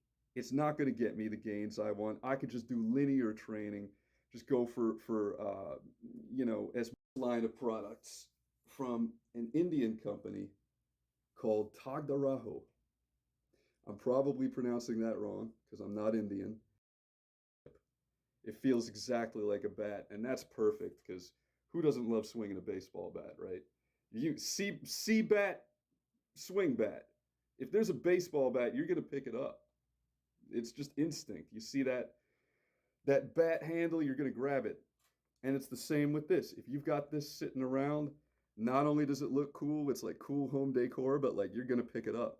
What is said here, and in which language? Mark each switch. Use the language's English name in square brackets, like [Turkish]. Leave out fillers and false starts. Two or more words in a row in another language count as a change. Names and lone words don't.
[English] It's not going to get me the gains I want. I could just do linear training, just go for you know, as line of products from an Indian company called Tagdaraho. I'm probably pronouncing that wrong because I'm not Indian. It feels exactly like a bat, and that's perfect because who doesn't love swinging a baseball bat, right? You see bat, swing bat. If there's a baseball bat, you're gonna pick it up. It's just instinct. You see that bat handle, you're gonna grab it. And it's the same with this. If you've got this sitting around, not only does it look cool, it's like cool home decor, but like you're gonna pick it up.